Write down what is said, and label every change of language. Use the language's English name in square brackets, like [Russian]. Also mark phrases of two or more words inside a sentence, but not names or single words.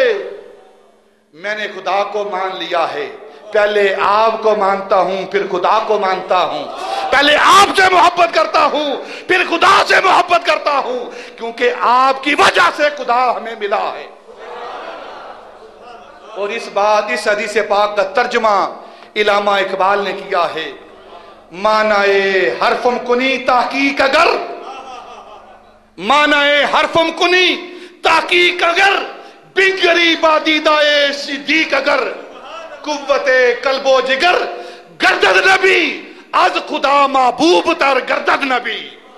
[Urdu] میں نے خدا کو مان لیا ہے، پہلے آپ کو مانتا ہوں پھر خدا کو مانتا ہوں. پہلے آپ سے محبت کرتا ہوں پھر خدا سے محبت کرتا ہوں، کیونکہ آپ کی وجہ سے خدا ہمیں ملا ہے. اور اس حدیث پاک کا ترجمہ علامہ اقبال نے کیا ہے، [Persian] معنی حرفم کنی تحقیق اگر، معنی حرفم کنی تحقیق اگر، بگری بادیدائے صدیق اگر، قوت قلب و جگر گردد نبی از خدا محبوب تر گردد نبی.